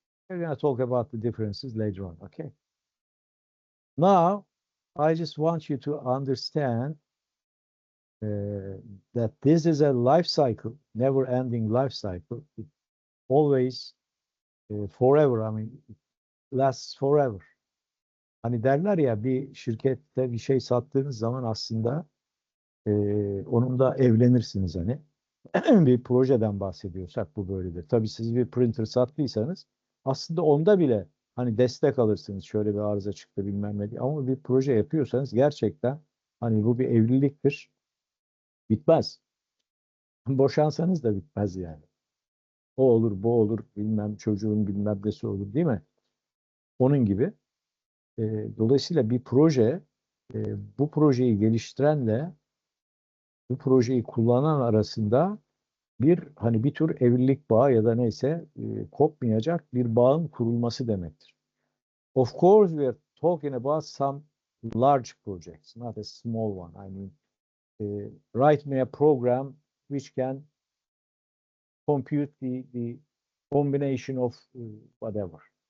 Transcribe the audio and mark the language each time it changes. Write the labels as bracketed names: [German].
[English] We're going to talk about the differences later on, okay? Now, I just want you to understand that this is a life cycle, never-ending life cycle. It always, forever, I mean, it lasts forever. [Turkish] Hani derler ya, bir şirkette bir şey sattığınız zaman aslında onunla evlenirsiniz hani. Bir projeden bahsediyorsak bu böyledir. Tabii siz bir printer sattıysanız aslında onda bile hani destek alırsınız. Şöyle bir arıza çıktı bilmem ne diye. Ama bir proje yapıyorsanız gerçekten hani bu bir evliliktir. Bitmez. Boşansanız da bitmez yani. O olur, bu olur, bilmem çocuğun bilmem nesi olur değil mi? Onun gibi. E, Dolayısıyla bir proje bu projeyi geliştirenle bu projeyi kullanan arasında bir hani bir tür evlilik bağı ya da neyse kopmayacak bir bağın kurulması demektir. [English] Of course we are talking about some large projects, not a small one. I mean, write me a program which can compute the combination of whatever.